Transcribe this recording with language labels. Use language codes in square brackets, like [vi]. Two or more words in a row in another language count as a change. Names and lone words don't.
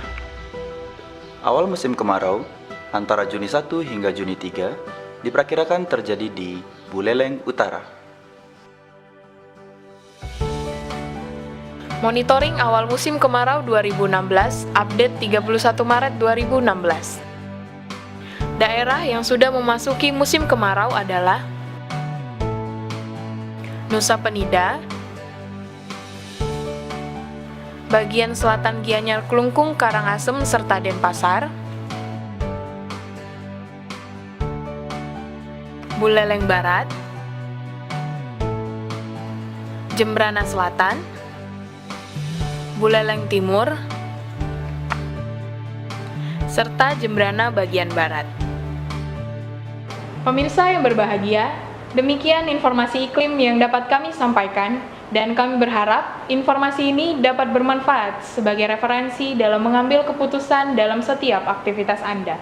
[id] Awal musim kemarau antara Juni 1 hingga Juni 3 diperkirakan terjadi di Buleleng Utara. Monitoring awal musim kemarau 2016, update 31 Maret 2016. Daerah yang sudah memasuki musim kemarau adalah Nusa Penida, bagian selatan Gianyar Kelungkung, Karangasem, serta Denpasar, Buleleng Barat, Jembrana Selatan, Buleleng Timur, serta Jembrana bagian barat. Pemirsa yang berbahagia, demikian informasi iklim yang dapat kami sampaikan, dan kami berharap informasi ini dapat bermanfaat sebagai referensi dalam mengambil keputusan dalam setiap aktivitas Anda.